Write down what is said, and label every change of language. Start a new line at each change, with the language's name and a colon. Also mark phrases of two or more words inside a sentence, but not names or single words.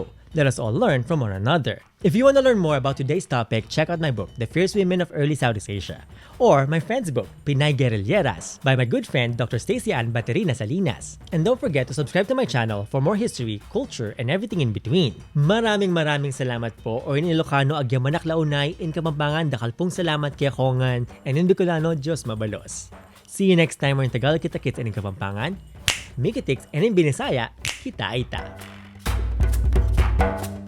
English: Let us all learn from one another. If you want to learn more about today's topic, check out my book, The Fierce Women of Early Southeast Asia, or my friend's book, Pinay Guerrilleras, by my good friend Dr. Stacy Ann Baterina Salinas. And don't forget to subscribe to my channel for more history, culture, and everything in between.
Filipino: Maraming salamat po,
English: o in Ilocano,
Iloko: agyang manak launay,
English: in Kapampangan,
Pampanga: dakal pong salamat kay Kongan,
English: and in Bicolano,
Bikol: Diyos mabalos.
English: See you next time, we're in Tagalog kita-kits and in Kapampangan, Mikitix, and in Binisaya, kita-ita.